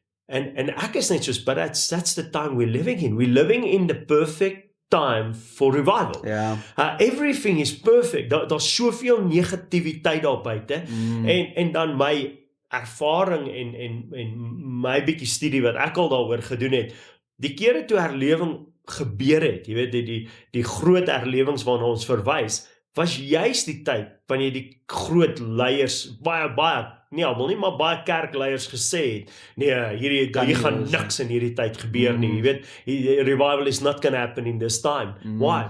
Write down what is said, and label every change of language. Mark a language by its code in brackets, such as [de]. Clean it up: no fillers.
[af] En ek is net soos, [en] but that's the time we're living in. We're living in the perfect time for revival. [af] Ja. [en] Everything is perfect. [af] Daar's soveel negativiteit daar buite. En dan my ervaring en my bietjie studie wat ek al daaroor gedoen het, die kere toe herlewing gebeur het, jy weet, die groot herlewings waarna ons verwys, was juist die tyd wanneer die groot leiers, nie almal nie, maar baie kerkleiers gesê het, nee, hier gaan niks in hierdie tyd gebeur nie, jy weet, [en] revival is not gonna happen in this time. Why?